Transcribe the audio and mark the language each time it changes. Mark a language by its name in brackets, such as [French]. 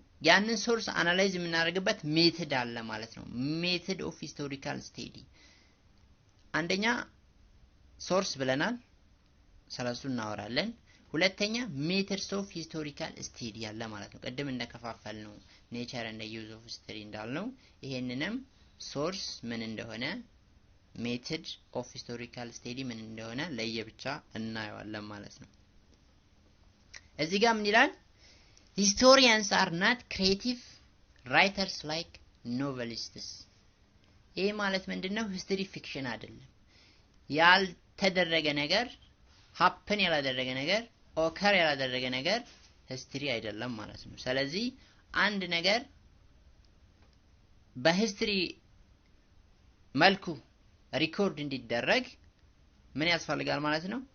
[Amharic] ያንን ሶርስ አናላይዝ የምናደርግበት ሜተድ አለ ማለት ነው። ሜተድ ኦፍ ሂስቶሪካል ስቴዲ አንደኛ ሶርስ ብለናል፣ ስለሱ እናወራለን። ሁለተኛ ሜተድስ ኦፍ ሂስቶሪካል ስቴዲ ያለ ማለት ነው። ቀደም እንደከፋፈል ነው ኔቸር እንደ ዩዝ ኦፍ ሂስቶሪ እንዳልነው ይሄንንም ሶርስ ምን እንደሆነ ሜተድ ኦፍ ሂስቶሪካል ስቴዲ ምን እንደሆነ ለየብቻ እናየዋለን ማለት ነው። እዚህ ጋር ምን ይላል? [English] historians are not creative writers like novelists። [Amharic] ይሄ ማለት ምንድነው? ሂስትሪ ፊክሽን አይደለም። ያልተደረገ ነገር happen ያላደረገ ነገር occur ያላደረገ ነገር ሂስትሪ አይደለም ማለት ነው። ስለዚህ አንድ ነገር በሂስትሪ መልኩ ሪኮርድ እንዲደረግ ምን ያስፈልጋል ማለት ነው?